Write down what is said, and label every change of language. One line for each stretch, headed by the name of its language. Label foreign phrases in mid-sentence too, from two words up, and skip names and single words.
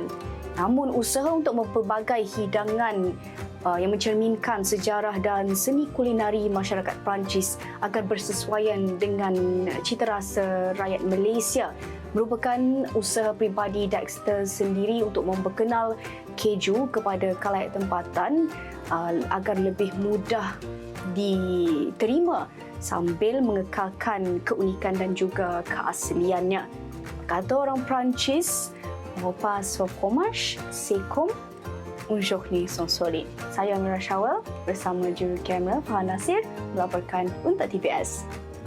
Malay: Namun usaha untuk mempelbagai hidangan yang mencerminkan sejarah dan seni kulinari masyarakat Perancis agar bersesuaian dengan cita rasa rakyat Malaysia merupakan usaha peribadi Dexter sendiri untuk memperkenal keju kepada khalayak tempatan agar lebih mudah diterima sambil mengekalkan keunikan dan juga keasliannya. Kata orang Perancis,
French: repas au fromage, c'est comme un journée sans soleil.
Malay: Saya Amira Shawel bersama juru kamera Farhan Nasir melaporkan untuk TVS.